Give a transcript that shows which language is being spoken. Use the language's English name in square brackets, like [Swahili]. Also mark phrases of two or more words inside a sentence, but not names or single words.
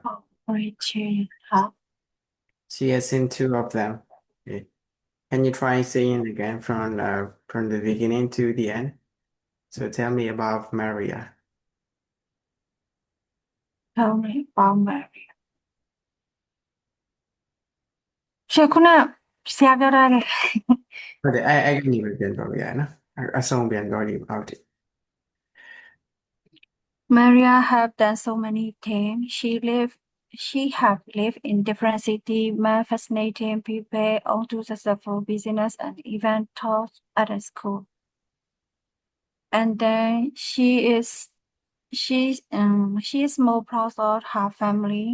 [Chinese] 好 Rachel 好 [English] She has seen two of them. Okay. Can you try saying again from the beginning to the end? So tell me about Maria. Tell me about Maria. [Burmese] ရှင်ခုနဆရာပြောထားတဲ့ ဟုတ်တယ်အဲ့ကနေပဲပြန်ပြောပြရနော်အဆုံးပြန်ပြောကြည့်ဟုတ်တယ် [English] Maria have done so many things. She have lived in different cities, met fascinating people, owned two successful business, and even taught at a school. And then she is more proud of her family.